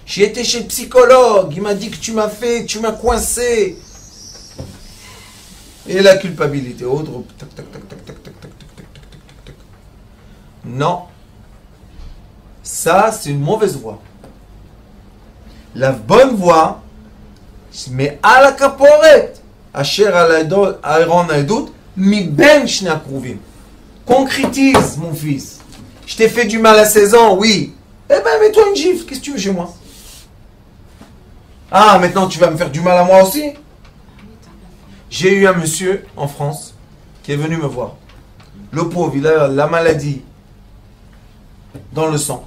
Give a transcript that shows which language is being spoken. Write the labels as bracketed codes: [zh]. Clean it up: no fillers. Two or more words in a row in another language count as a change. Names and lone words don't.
[fr] J'ai été chez le psychologue, il m'a dit que tu m'as fait, tu m'as coincé. Et la culpabilité, autre, tac, tac, tac, tac, tac, tac, tac, tac, tac, tac, tac, tac. Non. Ça, c'est une mauvaise voie. La bonne voie, mais à la caporet, [he] אשר ארון העדות מבין שני הכרובים. [fr] Concrétise, mon fils. Je t'ai fait du mal à 16 ans, oui. Eh ben, mets-toi une gifle, qu'est-ce que tu veux chez moi? Ah, maintenant tu vas me faire du mal à moi aussi? J'ai eu un monsieur en France qui est venu me voir. Le pauvre, il a la maladie dans le sang.